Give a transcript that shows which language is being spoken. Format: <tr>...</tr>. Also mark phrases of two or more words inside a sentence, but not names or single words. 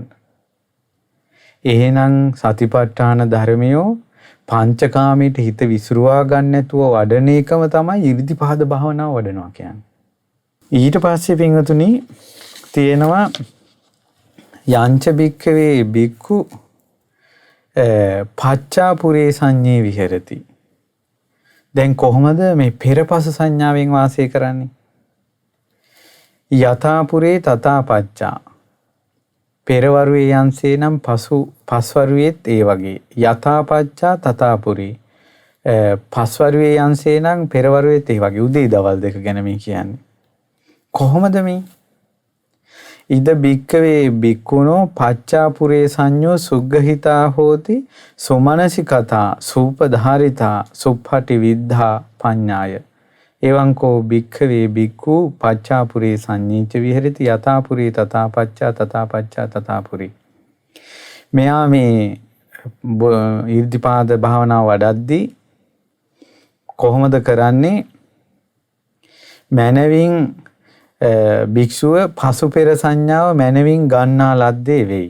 <si>එහෙනම් සතිපට්ඨාන ධර්මියෝ පංචකාමයට හිත විසිරුවා ගන්න නැතුව වඩන එකම තමයි 이르දිපාද භාවනාව වඩනවා කියන්නේ. ඊට පස්සේ පින්වතුනි තියෙනවා</si> <pi>යංච භික්ඛවේ භික්ඛු පච්චාපුරේ සංඤේ විහෙරති.</pi> <si>දැන් කොහොමද මේ පෙරපස සංඥාවෙන් වාසය කරන්නේ?</si> <pi>යථාපුරේ තථා පච්චා.</pi> <si>පෙරවරුවේ යන්සේ නම් පස්වරුවේත් ඒ වගේ.</si> <pi>යථා පච්චා තථාපුරේ.</pi> <si>පස්වරුවේ යන්සේ නම් පෙරවරුවේත් ඒ වගේ. උදේ දවල් දෙක ගැන මේ කියන්නේ. කොහොමද මේ?</si> <pi>ඉද භික්කවේ භික්ඛුනෝ පච්චාපුරේ සංඤෝ සුග්ගහිතා හෝති සුමනසිකතා සූපධාරිතා සුප්පටි විද්ධා පඤ්ඤාය. එවං කෝ භික්ඛවේ භික්ඛු පච්චාපුරේ සංඤීච විහෙරති යථාපුරේ තථා පච්චා තථාපුරේ.</pi> <si>මෙයා මේ 이르දිපාද භාවනාව වඩද්දී කොහොමද කරන්නේ? මනවින් භික්ෂුව පසු පෙර සංඥාව මනවින් ගන්නා ලද්දේ වෙයි.</si>